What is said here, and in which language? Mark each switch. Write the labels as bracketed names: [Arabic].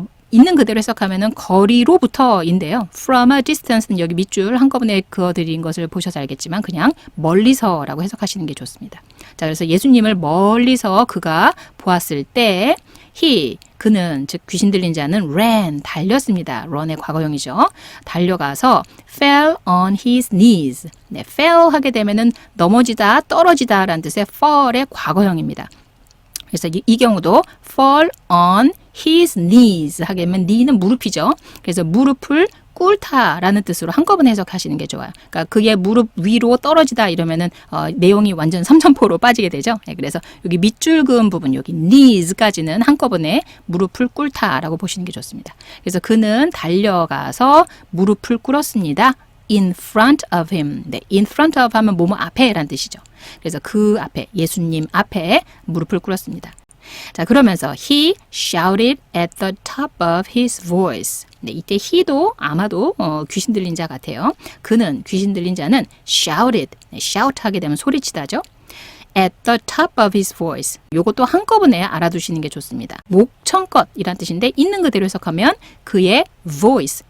[Korean] 있는 그대로 해석하면은 거리로부터인데요. [English] From a distance [Korean] 는 여기 밑줄 한꺼번에 그어드린 것을 보셔서 알겠지만 그냥 멀리서라고 해석하시는 게 좋습니다. 자, 그래서 예수님을 멀리서 그가 보았을 때 그는 즉 귀신 들린 자는 ran 달렸습니다. run의 과거형이죠. 달려가서 [English] fell on his knees. [Korean] 네, fell 하게 되면은 넘어지다, 떨어지다라는 뜻의 fall의 과거형입니다. 그래서 이 경우도 [English] fall on his knees [Korean] 하게 되면 knee는 무릎이죠. 그래서 무릎을 꿇다라는 뜻으로 한꺼번에 해석하시는 게 좋아요. 그러니까 그의 무릎 위로 떨어지다 이러면은 내용이 완전 삼천포로 빠지게 되죠. 네, 그래서 여기 밑줄 그은 부분 여기 knees까지는 한꺼번에 무릎을 꿇다라고 보시는 게 좋습니다. 그래서 그는 달려가서 무릎을 꿇었습니다. [English] in front of him. [Korean] 네, [English] in front of [Korean] 하면 뭐뭐 앞에라는 뜻이죠. 그래서 그 앞에 예수님 앞에 무릎을 꿇었습니다. 자, 그러면서 [English] he shouted at the top of his voice. [Korean] 네, 이때 he도 아마도 귀신 들린 자 같아요. 그는 귀신 들린 자는 shouted. 네, shout 하게 되면 소리치다죠. [English] at the top of his voice. [Korean] 요것도 한꺼번에 알아두시는 게 좋습니다. 목청껏이란 뜻인데 있는 그대로 해석하면 그의 voice.